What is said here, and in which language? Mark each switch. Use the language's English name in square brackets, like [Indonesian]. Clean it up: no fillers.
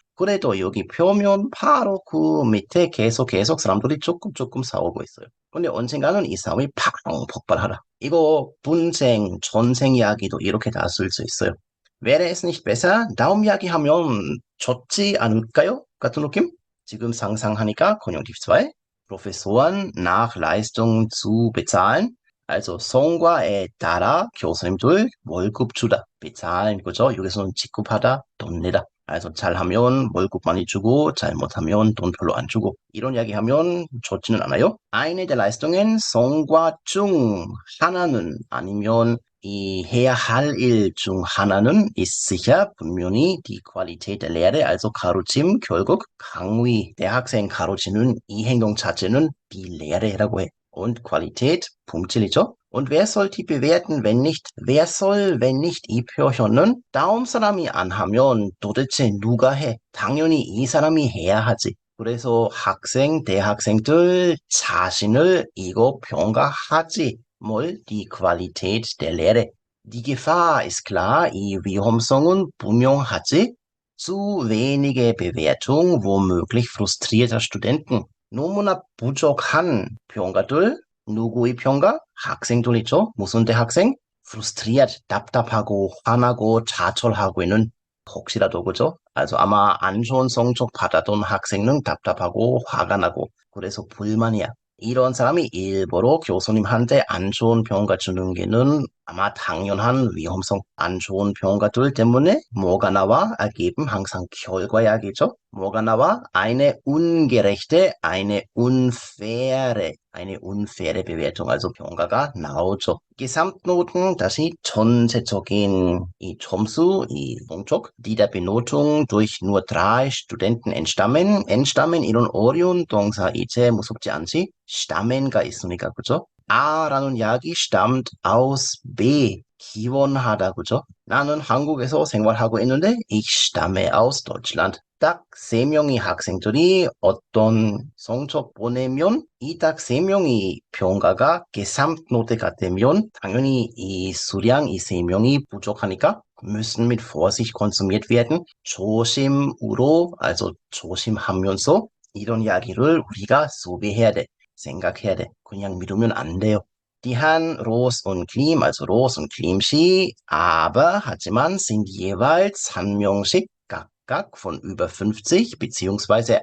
[Korean] 그래도 여기 표면 바로 그 밑에 계속 사람들이 조금 싸우고 있어요. 근데 언젠가는 이 싸움이 팡 폭발하라. 이거 분쟁, 전쟁 이야기도 이렇게 다 쓸 수 있어요. [German] Wäre es nicht besser? [Korean] 다음 이야기 하면 좋지 않을까요? 같은 느낌? 지금 상상하니까 Konjunktiv 2. [German] Professoren nach Leistung zu bezahlen. [Korean] Also 성과에 따라 교수님들 월급 주다. bezahlen, 그죠? 여기서는 지급하다, 돈 내다. also 잘하면 월급 많이 주고 잘못하면 돈 별로 안 주고 이런 이야기 하면 좋지는 않아요. eine der Leistungen 성과 중 하나는 아니면 이 해야 할 일 중 하나는 ist sicher 분명히 [German] die Qualität der Lehre, [Korean] also 가르침 결국 강의 대학생 가르치는 이 행동 자체는 die Lehre라고 해. [German] und Qualität 품질이죠. Und wer soll die bewerten, wenn nicht? [Korean] wer soll, wenn nicht 이 표현은 다음 사람이 안 하면 도대체 누가 해? 당연히 이 사람이 해야 하지. 그래서 학생, 대학생들 자신을 이거 평가하지. [German] 뭘? Die Qualität der Lehre. Die Gefahr ist klar, [Korean] 이 위험성은 분명하지. [German] zu wenige Bewertung, womöglich frustrierter Studenten. [Korean] 너무나 부족한 평가들, 누구의 평가? 학생들 있죠? 무슨 대학생? frustriert, 답답하고 화나고 자철하고 있는 혹시라도 그죠? also 아마 안 좋은 성적 받았던 학생은 답답하고 화가 나고 그래서 불만이야. 이런 사람이 일부러 교수님한테 안 좋은 평가 주는 게는 아마 당연한 위험성. 안 좋은 평가들 때문에 뭐가 나와? ergeben 항상 결과약이죠. 뭐가 나와? [German] eine ungerechte, eine unfaire Bewertung, also 평가가 나오죠. [Korean] Gesamtnoten, 다시 전체적인 이 점수, 이 성적, [German] die der Benotung durch nur 3 Studenten entstammen [Korean] 이런 어려운 동사 이제 무섭지 않지? stammen가 있으니까, 그죠? A라는 이야기 stammt aus B, 기원하다, 그죠? 나는 한국에서 생활하고 있는데 [German] ich stamme aus Deutschland. [Korean] 딱 3명의 학생들이 어떤 성적 보내면 이 딱 3명의 평가가 Gesamtnote가 되면 당연히 이 수량, 이 3명이 부족하니까 [German] müssen mit Vorsicht konsumiert werden. [Korean] 조심으로, also 조심하면서 이런 이야기를 우리가 소비해야 돼. 생각해야 돼. 그냥 믿으면 안 돼요. [German] Die Herren Roos und Klim, also Roos und Klimschi, aber 하지만 sind jeweils [Korean] 한 명씩 각각 [German] von über 50 bzw.